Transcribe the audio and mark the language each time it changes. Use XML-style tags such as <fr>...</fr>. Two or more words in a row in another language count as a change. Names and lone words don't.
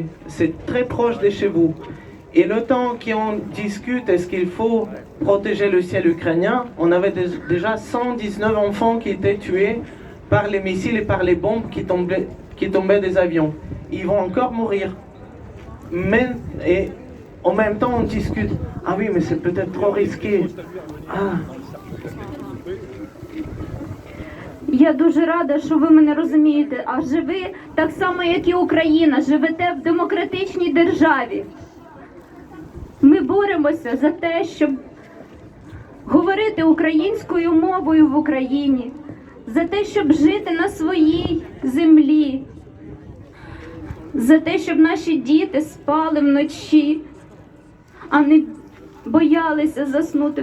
<fr>C'est très proche de chez vous. Et le temps qu'on discute, est-ce qu'il faut protéger le ciel ukrainien, on avait déjà 119 enfants qui étaient tués par les missiles et par les bombes qui tombaient des avions. Ils vont encore mourir. Et en même temps, on discute. Ah oui, mais c'est peut-être trop risqué. Ah.</fr> <uk>Я дуже рада, що ви мене розумієте, адже ви, так само як і Україна, живете в демократичній державі. Ми боремося за те, щоб говорити українською мовою в Україні, за те, щоб жити на своїй землі, за те, щоб наші діти спали вночі, а не боялися заснути.</uk>